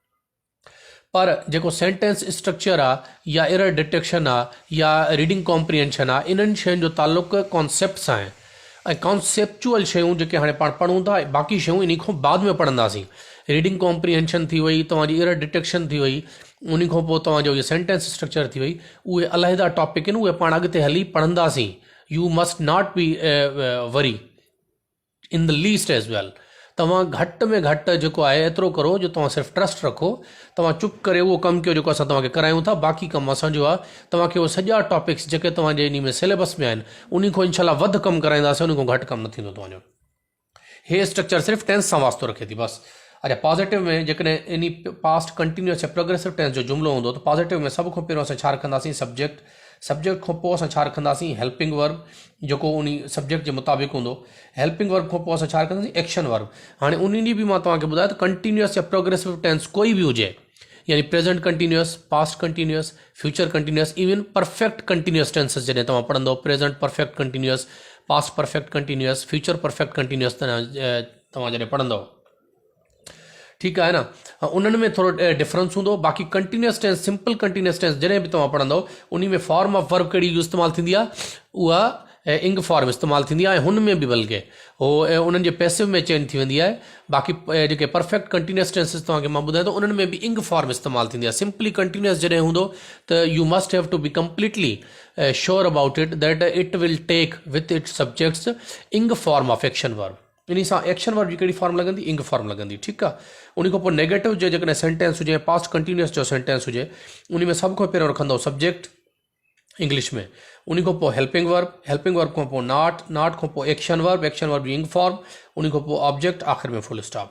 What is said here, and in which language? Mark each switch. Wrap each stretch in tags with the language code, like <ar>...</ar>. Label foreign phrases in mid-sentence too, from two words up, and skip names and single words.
<sd>पर जेको</sd> <en>sentence structure</en> <sd>आहे या</sd> <en>error detection</en> <sd>आहे या</sd> <en>reading comprehension</en> <sd>आहे, इन्हनि शयुनि जो ताल्लुक़ु कॉन्सेप्ट सां आहे। ऐं कॉन्सेप्चुअल शयूं जेके हाणे पाण पढ़ूं था, बाक़ी शयूं इन खां बाद में पढ़ंदासीं।</sd> <en>reading comprehension</en> <sd>थी वई, तव्हांजी</sd> <en>error detection</en> <sd>थी वई, उन खां पोइ तव्हांजो इहो</sd> <en>sentence structure</en> <sd>थी वई, उहे अलहदा टॉपिक आहिनि, उहे पाण अॻिते हली पढ़ंदासीं।</sd> <en>you must not be worry in the least as well.</en> <sd>तव्हां घटि में घटि जेको आहे एतिरो करो जो तव्हां सिर्फ़ु ट्रस्ट रखो, तव्हां चुप करे उहो कमु कयो जेको असां तव्हांखे करायूं था। बाक़ी कमु असांजो आहे, तव्हांखे उहे सॼा टॉपिक्स जेके तव्हांजे इन में सिलेबस में आहिनि उन खां इनशाला वधि कमु कराईंदासीं, उन खां घटि कमु न थींदो तव्हांजो। हे स्ट्रक्चर सिर्फ़ु टेंस सां वास्तो रखे थी बसि। अच्छा, पॉजिटिव में जेकॾहिं इन</sd> <en>past continuous</en> <sd>या</sd> <en>progressive tense</en> <sd>जो जुमिलो हूंदो त पॉजिटिव में सभ खां पहिरियों असां छा रखंदासीं, सब्जेक्ट। सब्जेक्ट खां पोइ असां छा रखंदासीं,</sd> <en>helping verb</en> <sd>जेको उन सब्जेक्ट जे मुताबिक़ हूंदो।</sd> <en>helping verb</en> <sd>खां पोइ असां छा रखंदासीं,</sd> <en>action verb.</en> <sd>हाणे उन ॾींहुं बि मां तव्हांखे ॿुधायो त कंटिन्यूअस या</sd> <en>progressive tense</en> <sd>कोई बि हुजे, यानी</sd> <en>present continuous, past continuous, future continuous, even perfect continuous tenses</en> <sd>जॾहिं तव्हां पढ़ंदो,</sd> <en>present perfect continuous, past perfect continuous, future perfect continuous</en> <sd>तव्हां जॾहिं पढ़ंदव, ठीकु आहे न, उन्हनि में थोरो डिफरेंस हूंदो। बाक़ी</sd> <en>continuous tense, simple continuous tense</en> <sd>जॾहिं बि तव्हां पढ़ंदव उन में</sd> <en>form of verb</en> <sd>कहिड़ी इस्तेमालु थींदी आहे, उहा</sd> <en>ing form</en> <sd>इस्तेमालु थींदी आहे। ऐं हुन में बि बल्कि हो उन्हनि जे पैसिव में चेंज थी वेंदी आहे। बाक़ी जेके</sd> <en>perfect continuous tenses</en> <sd>तव्हांखे मां ॿुधायां थो उन्हनि में बि</sd> <en>ing form</en> <sd>इस्तेमालु थींदी आहे।</sd> <en>simply continuous</en> <sd>जॾहिं हूंदो त</sd> <en>you must have to be completely sure about it that it will take with its subjects ing form of action verb.</en> <sd>इन सां</sd> <en>action verb</en> <sd>जी कहिड़ी फॉर्म लॻंदी,</sd> <en>ing form</en> <sd>लॻंदी, ठीकु आहे। उन खां पोइ नेगेटिव जो जेकॾहिं सेंटेंस हुजे,</sd> <en>past continuous</en> <sd>जो सेंटेंस हुजे, उन में सभ खां पहिरियों रखंदो</sd> <en>subject English</en> <sd>में। उन खां पोइ</sd> <en>helping verb</en> <sd>खां पोइ नॉट खां पोइ</sd> <en>action verb</en> <sd>जी</sd> <en>ing form,</en> <sd>उन खां पोइ ऑब्जेक्ट, आख़िर में</sd> <en>full stop.</en>